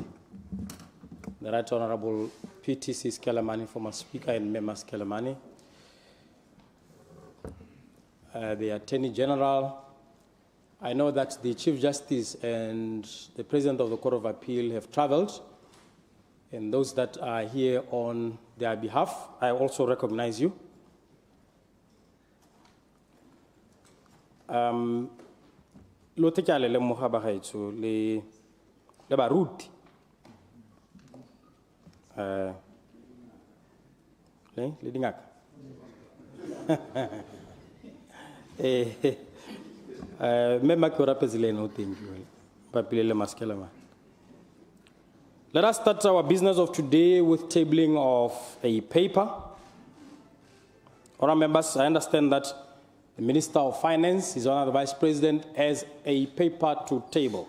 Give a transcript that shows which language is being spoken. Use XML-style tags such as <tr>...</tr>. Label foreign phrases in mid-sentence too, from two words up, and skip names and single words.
<en>The Right Honorable PTC 𝗕𝗶𝗹𝗹, former speaker, and members 𝗕𝗓𝗓, the Attorney General. I know that the Chief Justice and the President of the Court of Appeal have traveled, and those that are here on their behalf, I also recognize you.</en> <tn>Lo tekale le mogaba gaetso le baruti le dingaka</tn> <en>Let us start our business of today with tabling of a paper. Honourable members, I understand that the Minister of Finance, His Honour the Vice President, has a paper to table.</en>